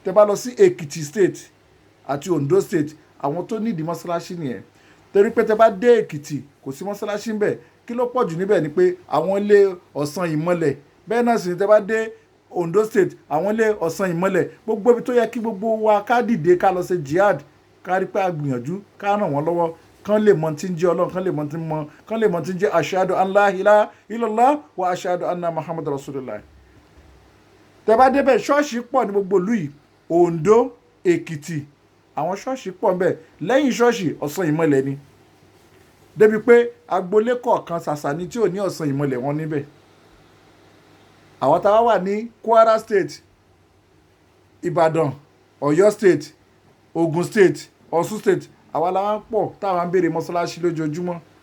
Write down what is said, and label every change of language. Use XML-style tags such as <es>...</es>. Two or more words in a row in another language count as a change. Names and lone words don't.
<yo>tẹ́ bá lọ sí Èkìtì state àti Ondo state àwọn tó nídìí mọ́sálásí nìyẹn torí pé tẹ́ bá dé Èkìtì kò sí mọ́sálásí ńbẹ̀ kí ló pọ̀ jù níbẹ̀ ni pé àwọn ilé ọ̀sán ìmọ̀lẹ̀ bẹ́ẹ̀ náà sì ni tẹ́ bá dé Ondo state àwọn ilé ọ̀sán ìmọ̀lẹ̀ gbogbo ibi tó yẹ kí gbogbo wa ká dìde ká lọ ṣe jihad ká rí pé a gbìyànjú ká ràn wọ́n lọ́wọ́ kán lè mọ tí ń jẹ́ Ọlọ́run kán lè mọ tí ń jẹ́</yo> <ar>أشهد أن لا إله إلا الله وأشهد أن محمدا رسول الله.</ar> <yo>Tẹ́ bá débẹ̀ ṣọ́ọ̀ṣì pọ̀ ní gbogbo ìlú yìí Ondo Èkìtì àwọn ṣọ́ọ̀ṣì pọ̀ ńbẹ̀ lẹ́yìn ṣọ́ọ̀ṣì ọ̀sán ìmọ̀lẹ̀ ni débi pé agboolé kọ̀ọ̀kan ṣàṣà ni tí ò ní ọ̀sán ìmọ̀lẹ̀ wọn níbẹ̀. Àwọn táwa wà ní Kwara state Ìbàdàn Ọ̀yọ́ state Ògùn state Ọ̀ṣun state àwa làwọn pọ̀ táwa ń béèrè mọ́sálásí lójoojúmọ́.</yo>